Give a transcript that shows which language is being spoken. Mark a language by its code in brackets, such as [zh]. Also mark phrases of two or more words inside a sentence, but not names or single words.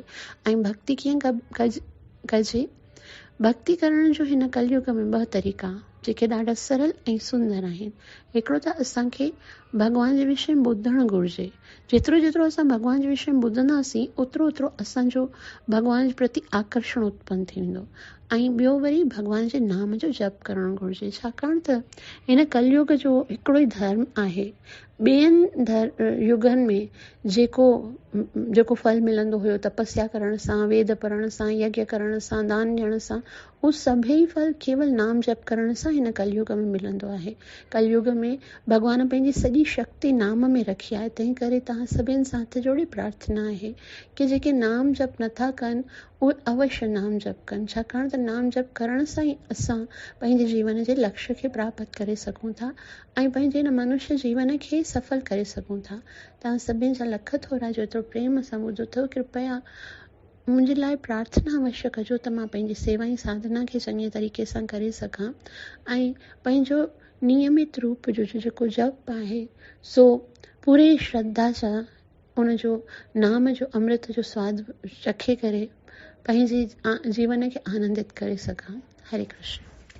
[sd] ऐं भक्ति कीअं कजे? भक्ति करण जो हिन कलयुग में 2 तरीक़ा जेके ॾाढा सरल ऐं सुंदर आहिनि। हिकिड़ो त असांखे भॻवान जे विषय में ॿुधणु घुरिजे। जेतिरो असां भॻवान जे विषय में ॿुधंदासीं ओतिरो असांजो भॻवान जे प्रति आकर्षण उत्पन्न थी वेंदो। ऐं ॿियो वरी भॻवान जे नाम जो जप करणु घुरिजे, छाकाणि त हिन कलयुग जो हिकिड़ो ई धर्म आहे। ॿियनि युगनि में जेको फल मिलंदो हुयो तपस्या करण सां, वेद पढ़ण सां, यज्ञ करण सां, दान ॾियण सां, उहो सभई फल केवल नाम जप करण सां हिन कलयुग में मिलंदो आहे। कलयुग में भॻवान पंहिंजी सॼी वॾी शक्ति नाम में रखी आहे। तंहिं करे तव्हां सभिनि सां हथ जोड़े प्रार्थना आहे कि जेके नाम जप नथा कनि उहे अवश्य नाम जप कनि, छाकाणि त नाम जप करण सां ई असां पंहिंजे जीवन जे लक्ष्य खे प्राप्त करे सघूं था ऐं पंहिंजे हिन मनुष्य जीवन खे सफल करे सघूं था। तव्हां सभिनि जा लख थोरा जो एतिरो प्रेम सां ॿुधो अथव। कृपया मुंहिंजे लाइ प्रार्थना अवश्य कजो त मां पंहिंजी सेवा ऐं साधना खे चङे तरीक़े सां करे सघां ऐं पंहिंजो नियमित रूप जो जेको जप आहे सो पूरी श्रद्धा सां उन जो नाम जो अमृत जो स्वाद चखे करे पंहिंजे जीवन खे आनंदित करे सघां। हरे कृष्ण।